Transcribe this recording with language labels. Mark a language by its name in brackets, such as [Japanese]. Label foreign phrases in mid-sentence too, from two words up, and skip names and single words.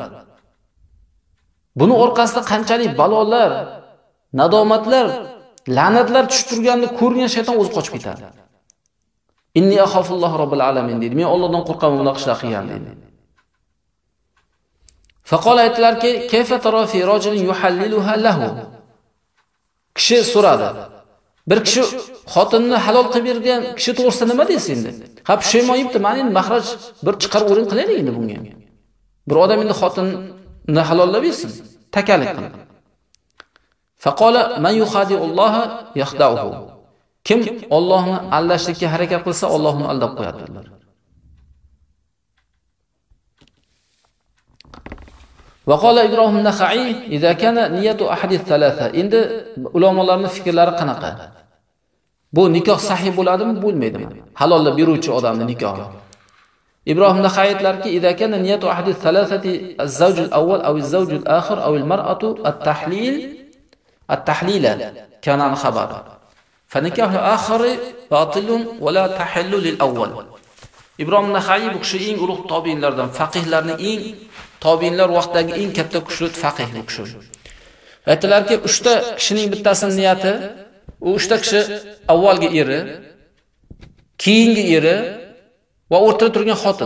[Uzbek] Buni orqasida qanchalik balolar, nadomatlar, la'natlar tushib turganini ko'rgan shayton o'zi qochib ketadi. [Arabic] إني أخاف الله رب العالمين [Uzbek] deydi. Men Allohdan qo'rqaman bunaqa ishlar qilgan deydi. Faqala aytdilarki, [Arabic] كيف ترى في رجل يحللها له. [Uzbek] Kishi so'radi. Bir kishi xotinni halol qilib bergan kishi to'g'risida nima deysiz endi? Ha, pushaymon yibdi, mana endi maxraj bir chiqarib o'rin qilaylik endi bunga. Bir odam endi xotinni halollab bersin, takalik qilib. [Arabic] فقال من يخادع الله يخدعه. [Uzbek] Kim Allohni aldashlikka harakat qilsa, Allohni aldab qo'yadilar. [Arabic] وقال إبراهيم النخعي إذا كان نية أحد الثلاثة." [Uzbek] Endi ulamolarning fikrlari qanaqa? Bu nikoh sahih bo'ladimi, bo'lmaydimi? Halollab beruvchi odamning nikohi. [Arabic] Ibrohim an-Naxai aytlarki, "إذا كان نية أحد الثلاثة الزوج الأول أو الزوج الآخر أو المرأة التحليل كان الخبر." فنكاح الآخر باطل ولا تحل للأول. [Uzbek] Ibrohim an-Naxai bu kishi eng ulug' tobiinlardan, faqihlarning eng tobiinlar vaqtidagi eng katta kuchli faqih bu kishi. Aytdilarki, 3 ta kishining bittasining niyati, u 3 ta kishi avvalgi eri, keyingi eri va o'rtada turgan xotin.